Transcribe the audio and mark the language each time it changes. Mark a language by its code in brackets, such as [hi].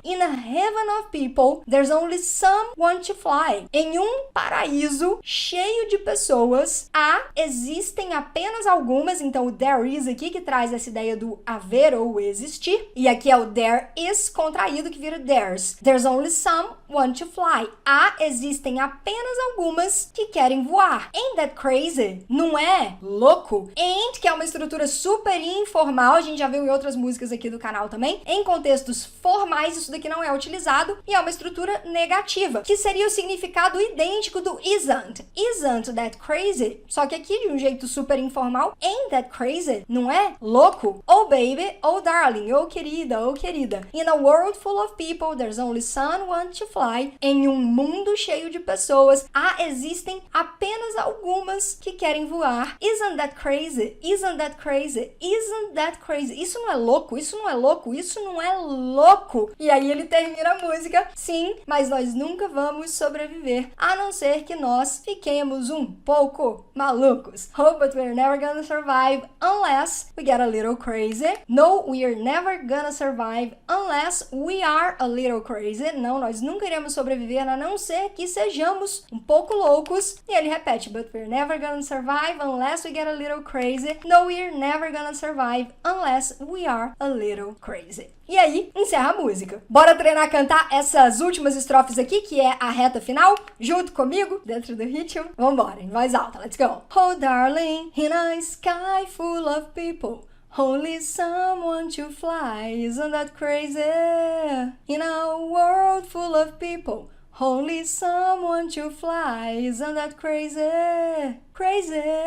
[en] In a heaven of people, there's only some want to fly. [pt] Em um paraíso cheio de pessoas, existem apenas algumas. Então o [en] there is [pt] aqui que traz essa ideia do haver ou existir. E aqui é o [en] there is [pt] contraído, que vira [en] there's. There's only some want to fly. [pt] Existem apenas algumas que querem voar. [en] Ain't that crazy? [pt] Não é louco? Ain't, que é uma estrutura super informal, a gente já viu em outras músicas aqui do canal também. Em contextos formais, isso daqui não é utilizado, e é uma estrutura negativa, que seria o significado idêntico do isn't. [en] Isn't that crazy? [pt] Só que aqui, de um jeito super informal, [en] ain't that crazy? [pt] Não é louco? [en] Oh baby, oh darling, [pt] oh querida, oh querida. [en] In a world full of people, there's only someone to fly. [pt] Em um mundo cheio de pessoas, existem apenas algumas que querem voar. [en] Isn't that crazy? Isn't that crazy? Isn't that crazy? [pt] Isso não é louco? Isso não é louco? Isso não é louco? E aí ele termina a música. Sim, mas nós nunca vamos sobreviver, a não ser que nós fiquemos um pouco malucos. [en] Oh, but we're never gonna survive unless we get a little crazy. No, we're never gonna survive unless we are a little crazy. [pt] Não, nós nunca iremos sobreviver a não ser que sejamos um pouco loucos. E ele repete, [en] but we're never gonna survive unless we get a little crazy. No, we're never gonna survive unless we are a little crazy. [pt] E aí, encerra a música. Bora treinar a cantar essas últimas estrofes aqui, que é a reta final, junto comigo, dentro do ritmo. Vambora, em voz alta, [en] let's go. Oh, darling, in a sky full of people, only someone to fly, isn't that crazy? In a world full of people, only someone to fly, isn't that crazy? Crazy.